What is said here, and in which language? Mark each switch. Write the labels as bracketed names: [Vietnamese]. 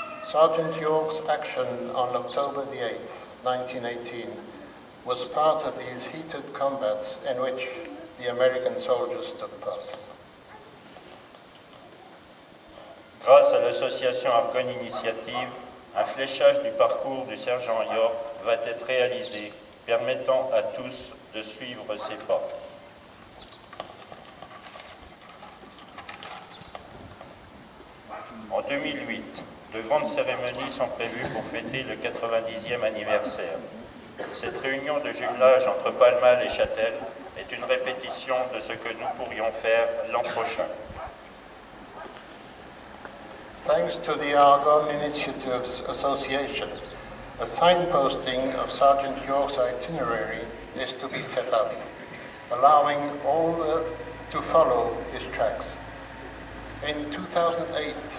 [English] Sergeant York's action on October the 8th, 1918, was part of these heated combats in which the American soldiers took part. [French] Grâce à l'association Argonne Initiative, un fléchage du parcours du sergent York va être réalisé, permettant à tous de suivre ses pas. En 2008, de grandes cérémonies sont prévues pour fêter le 90e anniversaire. Cette réunion de jumelage entre Palmal et Chatel est une répétition de ce que nous pourrions faire l'an prochain. [English] Thanks to the Argonne Initiatives Association, a signposting of Sergeant York's itinerary is to be set up, allowing all to follow his tracks. In 2008,